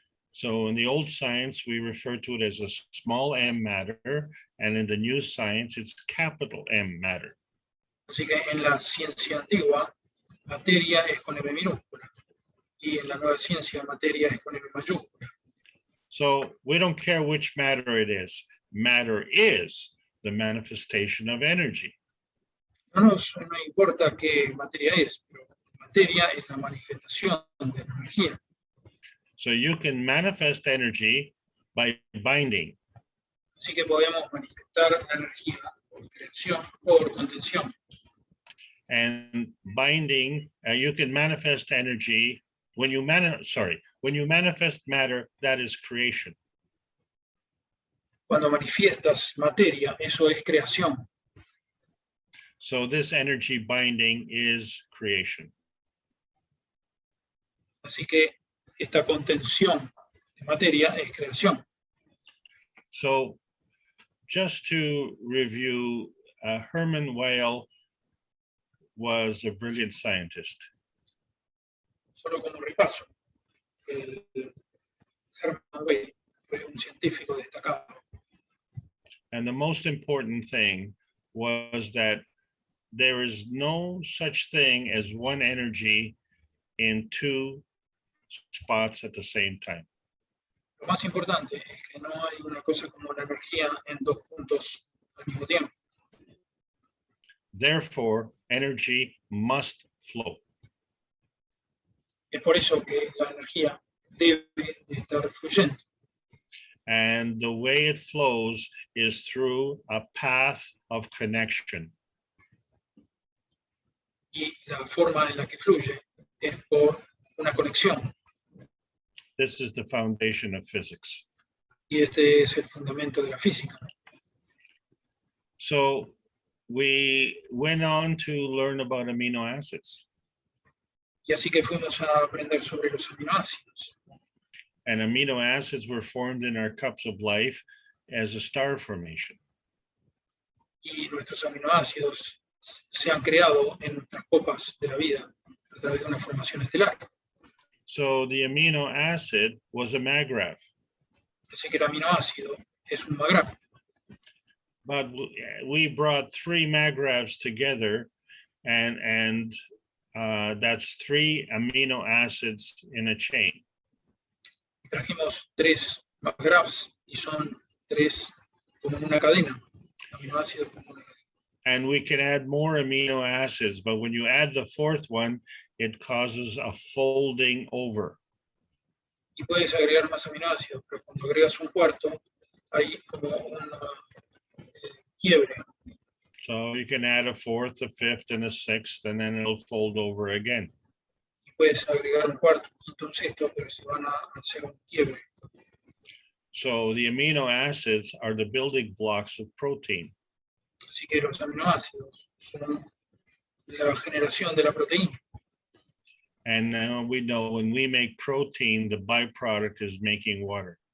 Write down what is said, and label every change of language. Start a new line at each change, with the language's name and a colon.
English: So in the old science, we refer to it as a small m matter, and in the new science, it's capital M matter.
Spanish: Así que en la ciencia antigua, materia es con M minúscula. Y en la nueva ciencia, materia es con M mayúscula.
English: So we don't care which matter it is. Matter is the manifestation of energy.
Spanish: No importa qué materia es, pero materia es la manifestación de la energía.
English: So you can manifest energy by binding.
Spanish: Así que podemos manifestar la energía por creación o por contención.
English: And binding, you can manifest energy when you manifest matter, that is creation.
Spanish: Cuando manifiestas materia, eso es creación.
English: So this energy binding is creation.
Spanish: Así que esta contención de materia es creación.
English: So just to review, Hermann Weyl was a brilliant scientist.
Spanish: Solo como repaso, Hermann Weyl fue un científico destacado.
English: And the most important thing was that there is no such thing as one energy in two spots at the same time.
Spanish: Lo más importante es que no hay una cosa como la energía en dos puntos al mismo tiempo.
English: Therefore, energy must flow.
Spanish: Es por eso que la energía debe de estar fluyendo.
English: And the way it flows is through a path of connection.
Spanish: Y la forma en la que fluye es por una conexión.
English: This is the foundation of physics.
Spanish: Y este es el fundamento de la física.
English: So we went on to learn about amino acids.
Spanish: Y así que fuimos a aprender sobre los aminoácidos.
English: And amino acids were formed in our cups of life as a star formation.
Spanish: Y nuestros aminoácidos se han creado en nuestras copas de la vida a través de una formación estelar.
English: So the amino acid was a maggraph.
Spanish: Así que el aminoácido es un maggraph.
English: But we brought three maggraphs together and That's 3 amino acids in a chain.
Spanish: Y trajimos 3 graphs y son 3 como en una cadena. Aminoácidos como una cadena.
English: And we can add more amino acids, but when you add the 4th one, it causes a folding over.
Spanish: Y puedes agregar más aminoácidos, pero cuando agregas un cuarto, hay como una quiebre.
English: So you can add a 4th, a 5th, and a 6th, and then it'll fold over again.
Spanish: Y puedes agregar un cuarto, un quinto, un sexto, pero se van a hacer un quiebre.
English: So the amino acids are the building blocks of protein.
Spanish: Así que los aminoácidos son la generación de la proteína.
English: And now we know when we make protein, the byproduct is making water.